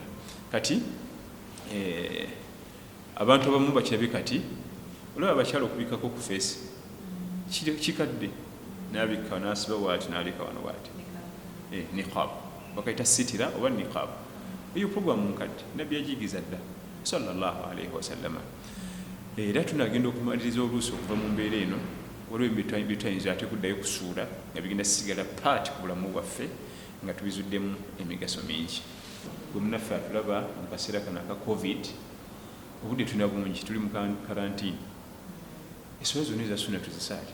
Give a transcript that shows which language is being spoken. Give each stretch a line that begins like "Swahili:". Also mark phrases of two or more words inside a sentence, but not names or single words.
Ganda: Kati abantu abamu bakirabe kati olaba abakyala okubikako ku feesi kikadde, n'abikka n'asiba waati n'aleka wano waati, niqab bakaita sitira oba niqab. Eyo programu nkadde Nabbi yagiyigiza dda
Arabic: صلى الله عليه وسلم.
Ganda: Era tunagenda okumaliriza oluusi okuva mu mbeera eno, waliwo bitayinza ate kuddayo kusuula nga bigenda sigala paati ku bulamu bwaffe nga tubizuddemu emigaso mingi. Bwe munaffe atulaba mu kaseera kano aka covid, obudde tulina bungi, tuli mu karantiini, esswala zonna eza sunna tuzisaale.